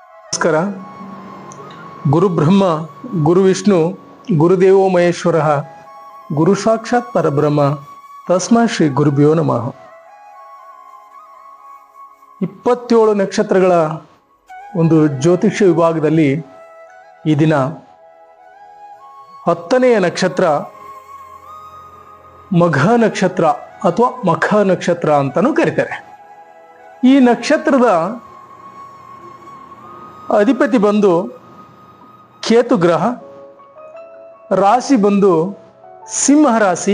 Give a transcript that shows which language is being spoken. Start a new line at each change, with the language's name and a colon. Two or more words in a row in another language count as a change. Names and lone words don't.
Kannada: ನಮಸ್ಕಾರ.
Sanskrit: ಗುರು ಬ್ರಹ್ಮ ಗುರು ವಿಷ್ಣು ಗುರುದೇವೋ ಮಹೇಶ್ವರ ಗುರು ಸಾಕ್ಷಾತ್ ಪರಬ್ರಹ್ಮ ತಸ್ಮೈ ಶ್ರೀ ಗುರುಭ್ಯೋ ನಮಃ.
Kannada: 27 ನಕ್ಷತ್ರಗಳ ಒಂದು ಜ್ಯೋತಿಷ್ಯ ವಿಭಾಗದಲ್ಲಿ ಈ ದಿನ 10ನೆಯ ನಕ್ಷತ್ರ ಮಘ ನಕ್ಷತ್ರ ಅಥವಾ ಮಖ ನಕ್ಷತ್ರ ಅಂತಲೂ ಕರೀತಾರೆ. ಈ ನಕ್ಷತ್ರದ ಅಧಿಪತಿ ಬಂದು ಕೇತು ಗ್ರಹ, ರಾಶಿ ಬಂದು ಸಿಂಹ ರಾಶಿ.